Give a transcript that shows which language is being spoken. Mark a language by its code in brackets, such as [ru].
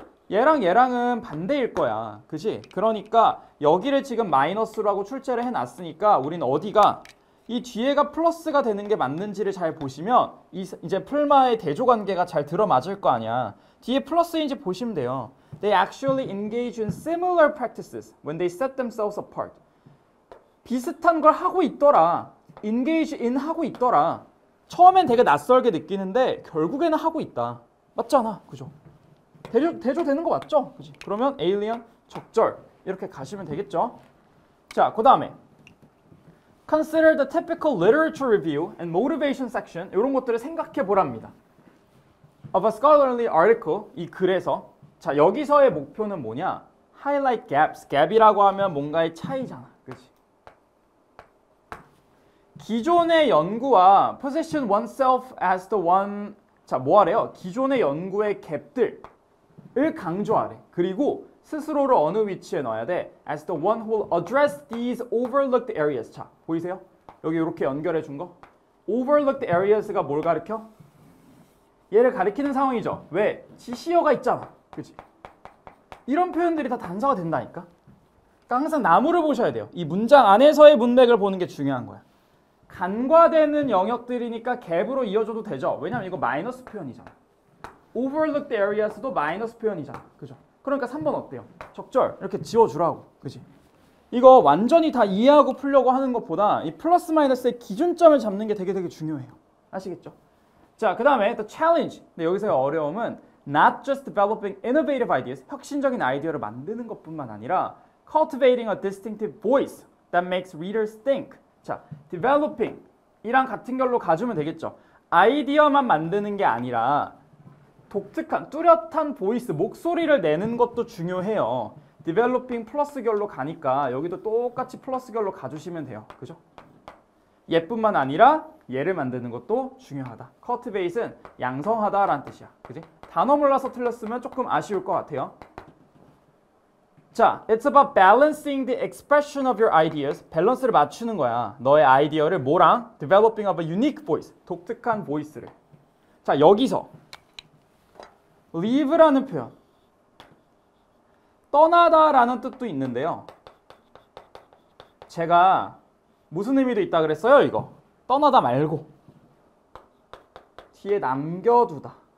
[ko] 얘랑 얘랑은 반대일 거야. 그지? 그러니까 여기를 지금 마이너스라고 출제를 해놨으니까 우리는 어디가 이 뒤에가 플러스가 되는 게 맞는지를 잘 보시면 이제 풀마의 대조관계가 잘 들어맞을 거 아니야. 뒤에 플러스인지 보시면 돼요. [en] They actually engage in similar practices when they set themselves apart. [ko] 비슷한 걸 하고 있더라. engage in 하고 있더라. 처음엔 되게 낯설게 느끼는데 결국에는 하고 있다. 맞잖아. 그죠? 대조되는 거 맞죠? 그치? 그러면 alien 적절 이렇게 가시면 되겠죠? 자, 그 다음에 [en] Consider the typical literature review and motivation section [ko] 이런 것들을 생각해 보랍니다. [en] Of a scholarly article [ko] 이 글에서 자 여기서의 목표는 뭐냐? [en] Highlight gaps. [ko] gap이라고 하면 뭔가의 차이잖아. 그치? 기존의 연구와 [en] position oneself as the one [ko] 자 뭐하래요? 기존의 연구의 갭들을 강조하래. 그리고 스스로를 어느 위치에 넣어야 돼? [en] As the one who will address these overlooked areas. [ko] 자, 보이세요? 여기 이렇게 연결해 준 거. [en] overlooked areas [ko] 가 뭘 가리켜? 얘를 가리키는 상황이죠. 왜? 지시어가 있잖아. 그치? 이런 표현들이 다 단서가 된다니까? 그러니까 항상 나무를 보셔야 돼요. 이 문장 안에서의 문맥을 보는 게 중요한 거야. 간과되는 영역들이니까 갭으로 이어줘도 되죠. 왜냐면 이거 마이너스 표현이잖아. [en] overlooked areas [ko] 도 마이너스 표현이잖아. 그죠? 그러니까 3번 어때요? 적절 이렇게 지워주라고. 그지? 이거 완전히 다 이해하고 풀려고 하는 것보다 이 플러스 마이너스의 기준점을 잡는 게 되게 중요해요. 아시겠죠? 자, 그 다음에 [en] the challenge. [ko] 근데 여기서의 어려움은 [en] not just developing innovative ideas, [ko] 혁신적인 아이디어를 만드는 것뿐만 아니라 [en] cultivating a distinctive voice that makes readers think. [ko] 자, developing 이랑 같은 결로 가주면 되겠죠. 아이디어만 만드는 게 아니라 독특한 뚜렷한 보이스, 목소리를 내는 것도 중요해요. developing 플러스 결로 가니까 여기도 똑같이 플러스 결로 가주시면 돼요. 그죠? 얘뿐만 아니라 얘를 만드는 것도 중요하다. cultivate은 양성하다라는 뜻이야. 그지? 단어 몰라서 틀렸으면 조금 아쉬울 것 같아요. [en] 자, it's about balancing the expression of your ideas. [ko] 밸런스를 맞추는 거야. 너의 아이디어를 뭐랑? [en] developing of a unique voice. [ko] 독특한 보이스를. 자, 여기서 leave라는 표현. 떠나다라는 뜻도 있는데요. 제가 무슨 의미도 있다 그랬어요, 이거? 떠나다 말고 뒤에 남겨두다.